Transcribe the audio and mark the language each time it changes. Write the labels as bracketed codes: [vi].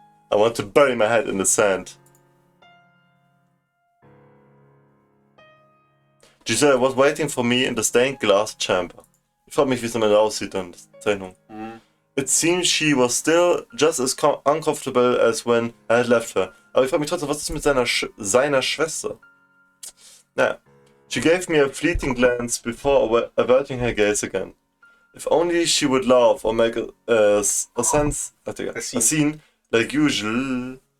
[en] I want to bury my head in the sand. Giselle was waiting for me in the stained glass chamber. [de] Ich frage mich, wie es damit aussieht in der Zeichnung. [en] It seems she was still just as uncomfortable as when I had left her. [de] Aber ich frage mich trotzdem, was ist mit seiner Schwester? Naja. [en] She gave me a fleeting glance before averting her gaze again. If only she would laugh or make a scene like usual.